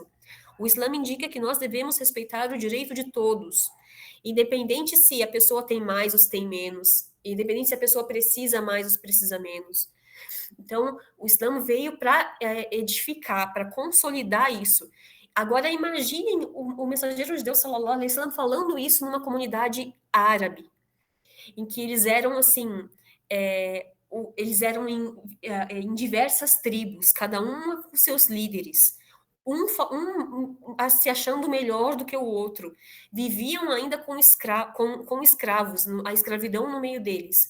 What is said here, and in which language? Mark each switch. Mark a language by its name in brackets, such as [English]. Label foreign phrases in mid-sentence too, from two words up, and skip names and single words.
[Portuguese] O Islã indica que nós devemos respeitar o direito de todos, independente se a pessoa tem mais ou tem menos, independente se a pessoa precisa mais ou precisa menos. Então, o Islã veio para edificar, para consolidar isso. Agora, imaginem o mensageiro de Deus, [Arabic] صلى الله عليه وسلم, [Portuguese] falando isso numa comunidade árabe, em que eles eram, assim, eles eram em diversas tribos, cada uma com seus líderes, se achando melhor do que o outro, viviam ainda com escravos, a escravidão no meio deles.